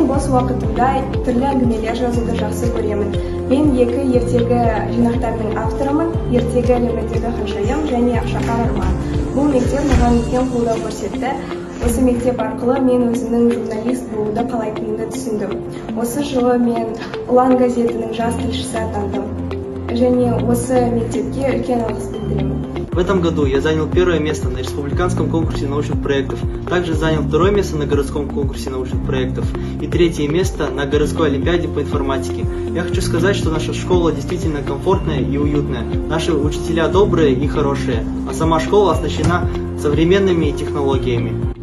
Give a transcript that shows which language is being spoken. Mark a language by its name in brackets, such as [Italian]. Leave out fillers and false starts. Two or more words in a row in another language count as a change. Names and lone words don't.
[Kazakh] вакытында төрле әңгімелер жазуды жақсы көремін. Мен екі ертегі жинақтарының авторымын, ертегі әлеміндегі ханшайым және Шахар Арман. Бұл мектеп маған үлкен қолдау көрсетті. Осы мектеп арқылы мен өзімнің журналист болуды қалайтынымды түсіндім. Осы жылы мен Ұлан газетінің жас тілшісі атандым. Және осы мектепке үлкен алғыс білдіремін. [Russian] В этом году я занял первое место на республиканском конкурсе научных проектов, также занял второе место на городском конкурсе научных проектов и третье место на городской олимпиаде по информатике. Я хочу сказать, что наша школа действительно комфортная и уютная, наши учителя добрые и хорошие, а сама школа оснащена современными технологиями.